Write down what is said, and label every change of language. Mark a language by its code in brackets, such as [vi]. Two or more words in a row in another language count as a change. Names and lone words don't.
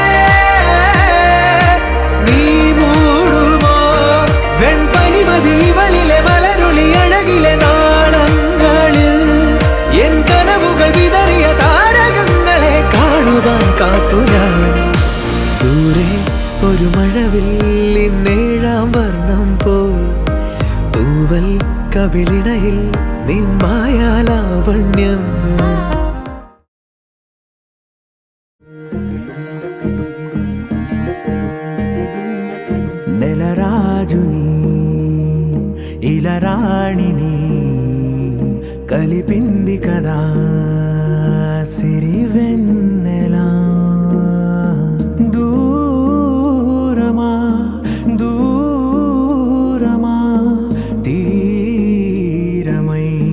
[ml] നീ മൂടുമോ വെൺപനിമതിവളിലെ മലരുളി അഴകിലെ നാളങ്ങളിൽ എൻ കനവുകൾ വിതറിയ താരകങ്ങളെ കാണുവാൻ കാത്തു ഞാൻ ദൂരെ ഒരു മഴവില്ലിന്നേഴാം വർണ്ണം പോൽ തൂവൽ കവിളിണയിൽ നിന്മായാലാവണ്യം [te] నెలరాజుని ఇలరాణిని కలిపింది కదా సిరివెన్నెలా దూరమా దూరమా తీరమై